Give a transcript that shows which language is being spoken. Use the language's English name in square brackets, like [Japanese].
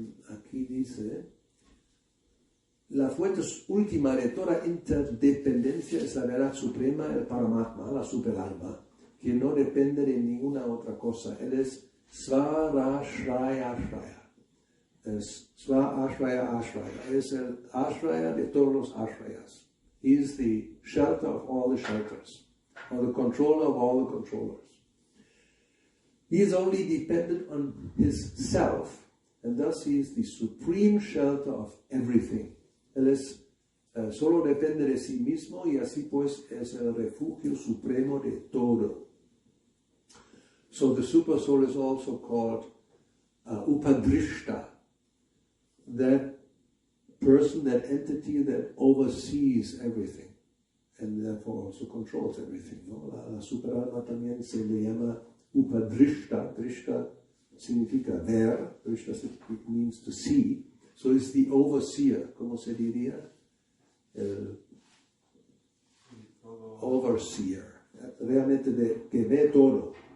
[Spanish] aquí dice, la fuente última de toda interdependencia es la verdad suprema, el Paramatma, la superalma, que no depende de ninguna otra cosa. Él es Svarashraya Ashraya. Es Svarashraya Ashraya. Es el Ashraya de todos los Ashrayas. [English] He is the shelter of all the shelters, or the controller of all the controllers. He is only dependent on his self, and thus he is the supreme shelter of everything. [Spanish] Él es, solo depende de sí mismo y así pues es el refugio supremo de todo. [English] So the super soul is also called Upadrishta, that person, that entity that oversees everything and therefore also controls everything, ¿no? [Spanish] La superalma también se le llama Upadrishta. Drishta significa ver, [English] Drishta means to see, so it's the overseer, [Spanish] ¿cómo se diría? El overseer, realmente que ve todo.